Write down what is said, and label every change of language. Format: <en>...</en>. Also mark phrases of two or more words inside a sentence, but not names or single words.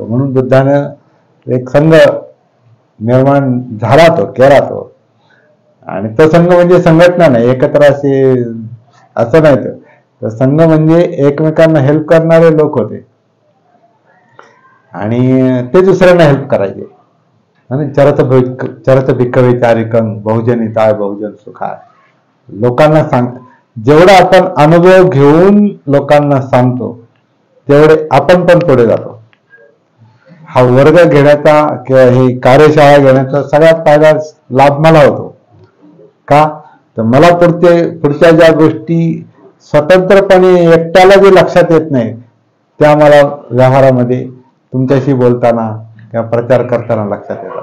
<mr>म्हणून बुद्धानं एक संघ निर्माण झाला, तो केला तो. आणि तो संघ म्हणजे संघटना नाही, एकत्र असे असं नाही. तर संघ म्हणजे एकमेकांना हेल्प करणारे लोक होते. आणि ते दुसऱ्यांना हेल्प करायचे.</mr> <pi>आणि चरत भिक्खवे चारिकं बहुजन हिताय बहुजन सुखाय.</pi> <mr>लोकांना सांग, जेवढा आपण अनुभव घेऊन लोकांना सांगतो तेवढे आपण पण पुढे जातो. हा वर्ग घेण्याचा किंवा ही कार्यशाळा घेण्याचा सगळ्यात फायदा लाभ मला होतो. का तर मला पुढच्या ज्या गोष्टी स्वतंत्रपणे एकट्याला जे लक्षात येत नाही त्या मला व्यवहारामध्ये तुमच्याशी बोलताना किंवा प्रचार करताना लक्षात येतात.</mr>